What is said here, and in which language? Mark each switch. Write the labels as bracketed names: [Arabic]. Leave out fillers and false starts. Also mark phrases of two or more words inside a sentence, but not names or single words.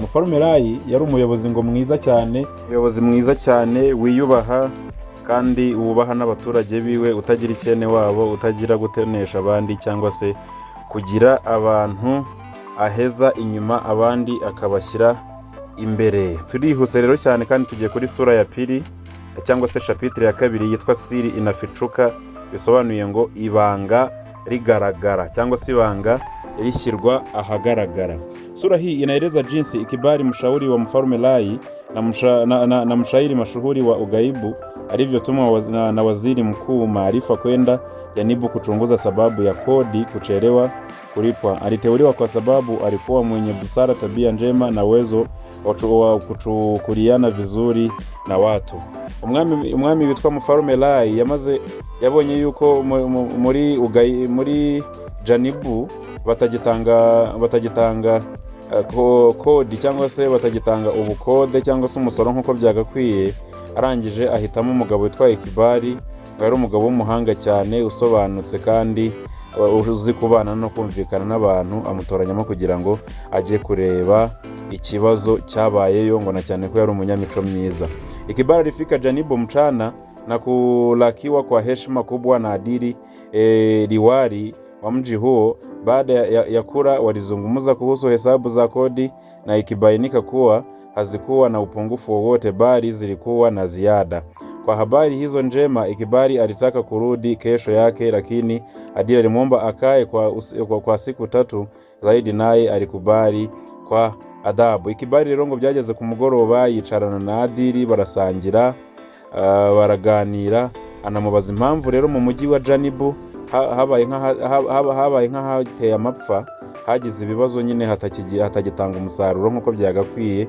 [Kinyarwanda] Mfalme Rai yari umuyobozi mwiza cyane, wiyubaha kandi wubaha n'abaturage biwe, utagira icyene wabo, utagira gutenesha abandi cyangwa se kugira abantu aheza inyuma, abandi akabashyira imbere. Turihuse rero cyane kandi tugiye kuri [Swahili] sura ya pili [Kinyarwanda] cyangwa se chapitre ya kabiri yitwa Siri inafichuka, bisobanuye ngo ibanga rigaragara cyangwa se ibanga rishyirwa ahagaragara. [Swahili] Sura hii inaeleza jinsi Ikibari, mshauri wa Mfalme Rai na mshairi mashuhuri wa ugaibu, alivyotumwa na waziri mkuu Maarifa kwenda Janibu kuchunguza sababu ya kodi kuchelewa kulipwa. Aliteuliwa kwa sababu alikuwa mwenye busara, tabia njema na uwezo wa kuchukuliana vizuri na watu. [Kinyarwanda] Umwami witwa Mfalme Rai yabonye yuko muri Janibu batagitanga kodi cyangwa se batagitanga ubukode cyangwa se umusoro nk'uko byagakwiye. Arangije ahitamo umugabo witwa Ikibari, yari umugabo w'umuhanga cyane, usobanutse kandi uzi kubana no kumvikana n'abantu, amutoranyamo kugira ngo ajye kureba ikibazo cyabayeyo, ngo na cyane ko yari umunyamico mwiza. [Swahili] Ikibali alifika Janibu mchana na kulakiwa kwa heshima kubwa na Adili liwali wa mji huo. Baada ya kura walizungumza kuhusu hesabu za kodi na ikibainika kuwa hazikuwa na upungufu wowote bali zilikuwa na ziada. Kwa habari hizo njema, Ikibali alitaka kurudi kesho yake, lakini Adili alimwomba akae kwa siku 3 zaidi, naye alikubali kwa adabu. [Kinyarwanda] Ikibali rero ngo byageze ku mugoroba yicarana na Adili barasangira, baraganira, anamubaza impamvu rero mu mujyi wa Janibu habaye nk'ahateye amapfa, hagize ibibazo nyine hatagitanga umusaruro nk'uko byagakwiye.